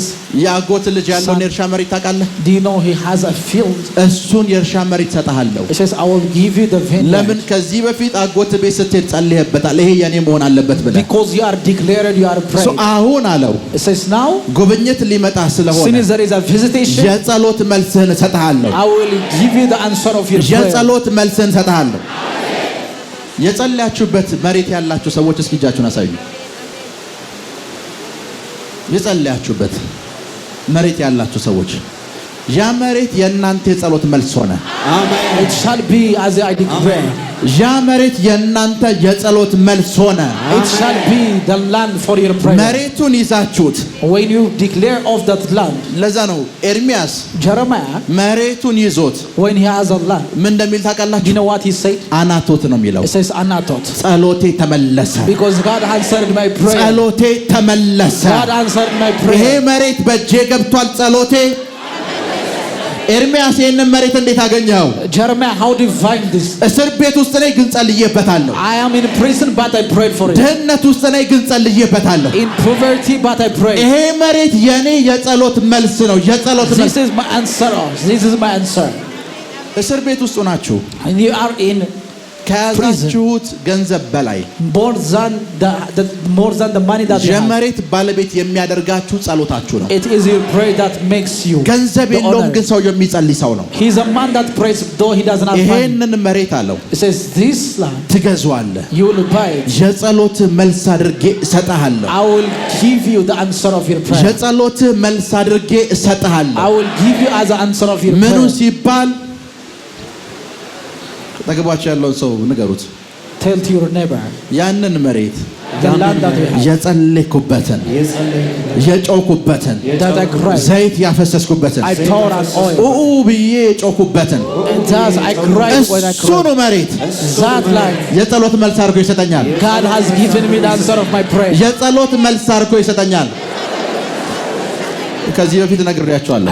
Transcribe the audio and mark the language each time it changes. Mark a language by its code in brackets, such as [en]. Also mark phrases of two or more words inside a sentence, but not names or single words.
[am] ያጎት ልጅ ያለውን የእርሻ መሬት ታውቃለህ? [en] Do you know he has a field? [am] እሱን የእርሻ መሬት ሰጣለሁ። [en] It says, I will give you the vineyard. [am] ለምን ከዚህ በፊት አጎት ቤት ስትሄድ ጸልየበታል። ይሄ የኔ መሆን አለበት ብለህ [en] Because you are declared, you are praying. [am] አሁን አለው [en] It says, now, [am] ጉብኝት ሊመጣ ስለሆነ [en] since there is a visitation, [am] የጸሎት መልስህን ሰጣለሁ። [en] I will give you the answer of your prayer. [am] የጸሎት መልስህን ሰጣለሁ። የጸለያችሁበት መሬት ያላችሁ ሰዎች እስኪ እጃችሁን አሳዩ። የጸለያችሁበት መሬት ያላችሁ ሰዎች ያ መሬት የእናንተ የጸሎት መልስ ሆነ። [en] አሜን። It shall be as I declare. [am] ያ መሬት የእናንተ የጸሎት መልስ ሆነ። [en] It shall be the land for your prayer. [am] መሬቱን ይዛችሁት [en] When you declare of that land, [am] ለዛ ነው ኤርሚያስ [en] Jeremiah, [am] መሬቱን ይዞት [en] when he has a land, [am] ምን እንደሚል ታውቃላችሁ? [en] do you know what he said? [am] አናቶት ነው የሚለው። [en] It says Anatot. [am] ጸሎቴ ተመለሰ። [en] Because God answered my prayer. [am] ጸሎቴ ተመለሰ። [en] God answered my [am] ይሄ [en] prayer. [am] መሬት በእጄ ገብቷል። ጸሎቴ ኤርሚያስ ይሄንን መሬት እንዴት አገኘው? [en] Jeremiah, how do you find this? [am] እስር ቤት ውስጥ ነኝ ግን ጸልዬበታለሁ። [en] I am in prison but I prayed for it. [am] ድህነት ውስጥ ነኝ ግን ጸልዬበታለሁ። [en] In poverty but I prayed. [am] ይሄ መሬት የኔ የጸሎት መልስ ነው። የጸሎት መልስ። [en] This is my answer. This is my answer. [am] እስር ቤት ውስጥ ናችሁ [en] And you are in [am] ከያዛችሁት ገንዘብ በላይ [en] more than the money that you have. [am] የመሬት ባለቤት የሚያደርጋችሁ ጸሎታችሁ ነው። [en] It is your prayer that makes you. [am] ገንዘብ የለውም ግን ሰው የሚጸልይ ሰው ነው። [en] He is a man that prays though he doesn't have money. [am] ይሄንን መሬት አለው [en] It says this land [am] ትገዛዋለህ። [en] you will buy it. [am] የጸሎት መልስ አድርጌ እሰጥሃለሁ። [en] I will give you the answer of your prayer. [am] የጸሎት መልስ አድርጌ እሰጥሃለሁ። [en] I will give you as the answer of your [am] ምኑ [en] prayer. [am] ሲባል ተገባችሁ ያለውን ሰው ንገሩት። [en] Tell to your neighbor. [am] ያንን መሬት [en] The land that we have. [am] የጸለይኩበትን የጮኩበትን [en] That I cried. [am] ዘይት ያፈሰስኩበትን [en] I poured on oil. [am] ብዬ የጮኩበትን [en] And thus I cried when I [am] እሱ ነው [en] cried. [am] መሬት [en] That land. [am] የጸሎት መልስ አድርጎ ይሰጠኛል። [en] God has given me the answer of my prayer. [am] የጸሎት መልስ አድርጎ ይሰጠኛል። ከዚህ በፊት ነግሬያቸዋለሁ።